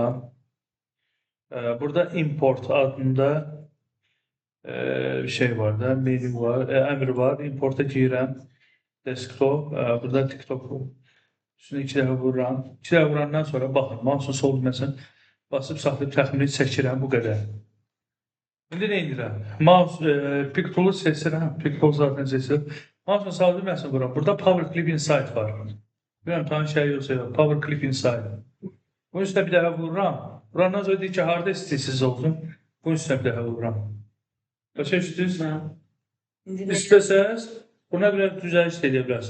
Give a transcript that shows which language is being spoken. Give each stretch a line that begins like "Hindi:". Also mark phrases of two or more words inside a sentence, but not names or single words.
Azerbaijani: Burada import adında şey var da, menü var, əmr var. Importa girirəm. Desktop, burada TikTok üstünə 2 dəfə vururam. 2 dəfə vurandan sonra baxın, mouse'un sol düyməsini basıb saxlayıb təxmini çəkirəm, bu qədər. İndi nə edirəm?
English: Mouse pick tool'u
Azerbaijani: seçirəm.
English: Pick tool
Azerbaijani: zaten seçirəm. Mouse'un sağ düyməsini vururam. Burada
English: Power Clip Inside
Azerbaijani: var. Bilmirəm, tanış şey yoxsa yox.
English: Power Clip Inside.
Azerbaijani: Bunun üstünə bir dəfə vururam. Vurandan sonra deyir ki, harda istəyirsiniz olsun. Bunun üstünə bir dəfə vururam. Başa düşdünüz? İstəsəz, buna biraz düzəliş edə bilərsiniz.